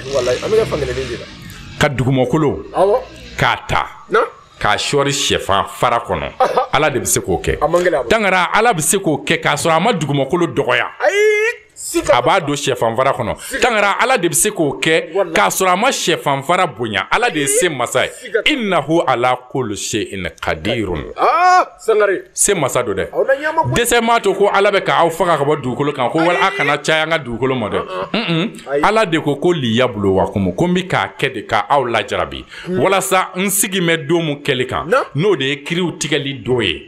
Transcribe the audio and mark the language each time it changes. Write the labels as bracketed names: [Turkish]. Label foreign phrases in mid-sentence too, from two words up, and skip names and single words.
[Bambara] ka dugumakolo k'a ta k'a sɔɔri sɛfan fara kɔnɔ Ala de bɛ se k'o kɛ tangara Ala bɛ se k'o kɛ k'a sɔrɔ a ma dugumakolo dɔgɔya a b'a don sɛfan fara kɔnɔ tangara Ala de bɛ se k'o kɛ k'a sɔrɔ a ma sɛfan fara bonya Ala de ye se masa ye [Arabic] إنه على كل شيء قدير [Bambara] se masa don dɛ dɛsɛ m'a to ko Ala bɛ k'aw faga ka bɔ dugukolo kan ko wala a kana caya an ka dugukolo ma dɛ Ala de ko liyabluwakum ko n bɛ k'a kɛ de k'aw lajarabi walasa n sigi mɛ don mun kɛli kan n'o de ye kiriw tigɛli don ye